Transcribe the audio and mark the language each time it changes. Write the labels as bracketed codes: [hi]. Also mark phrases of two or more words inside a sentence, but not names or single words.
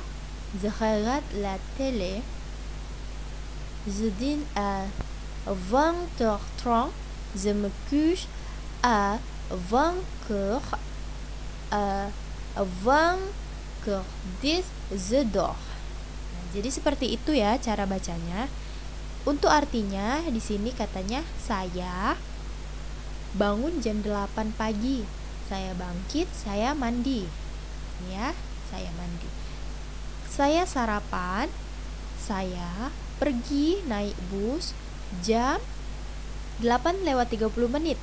[fr] Je regarde la télé. Je dîne à 20h30. Je me couche à 20h. À 20h10 je dors. [id] Nah, jadi seperti itu ya cara bacanya. Untuk artinya di sini katanya saya bangun jam 8 pagi. Saya bangkit, saya mandi. Ya, saya mandi. Saya sarapan, saya pergi naik bus jam 8:30.